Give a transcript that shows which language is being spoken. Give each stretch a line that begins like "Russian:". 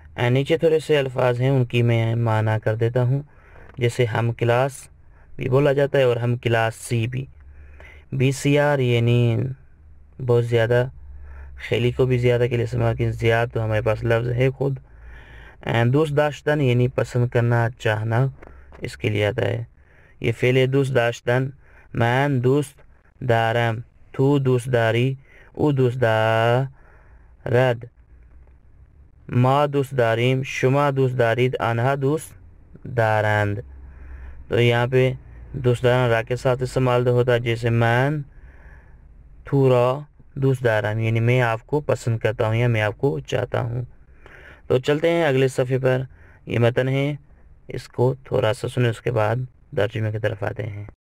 Urdu: نیچے تھوڑے سے الفاظ ہیں، ان کی میں معنی کر دیتا ہوں. جیسے ہم کلاس بھی بولا جاتا ہے اور ہم کلاسی بھی. بسیار یعنی بہت زیادہ، خیلی کو بھی زیادہ کے لیے استعمال کی، زیادہ تو ہمارے پاس لفظ ہے خود. دوست داشتن یعنی پسند کرنا، چاہنا، اس کے لیے آتا ہے. یہ فعل دوست داشتن.
Persian: من دوست دارم، تو دوست داری، او دوست دارد، ما دوست داریم، شما دوست دارید، آنها دوست دارند.
Urdu: تو یہاں پہ دوست داران را کے ساتھ استعمال ہوتا ہے، جیسے
Persian: من تو را دوست دارم،
Urdu: یعنی میں آپ کو پسند کرتا ہوں یا میں آپ کو چاہتا ہوں. تو چلتے ہیں اگلے صفحے پر. یہ متن ہے، اس کو تھوڑا سا سنیں، اس کے بعد ترجمے کی طرف آتے ہیں.